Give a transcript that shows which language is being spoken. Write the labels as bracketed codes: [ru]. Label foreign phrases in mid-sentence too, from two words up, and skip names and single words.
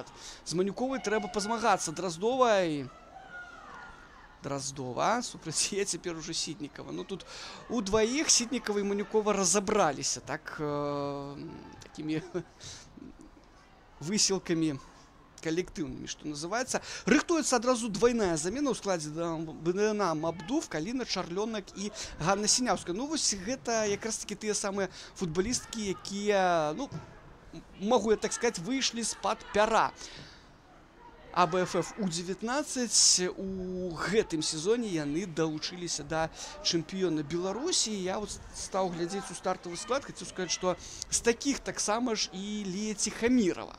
[be] З Манюковай трэба пазмагацца. Дроздова супраць яе цяпер ужо Сітнікава. Ну, тут у дваіх Сітнікава і Манюкова разабраліся. Так, такімі высілкамі коллективными, [ru] что называется. [be] Рыхтуецца адразу двойная замена ў складзе Дынама Абдув, Каліна Чарлёнак і Ганна Сіняўская. Ну, вось гэта якраз такі тыя самыя футбалісткі, якія, ну, [ru] могу я так сказать, [be] выйшлі з-пад пяра АБФФ У-19. У гэтым сезоне яны далучыліся да чэмпіёна Беларусі. Я вот стаў глядзець у стартавы склад, хацеў сказаць, што з такіх таксама ж і Лія Ціхамірова.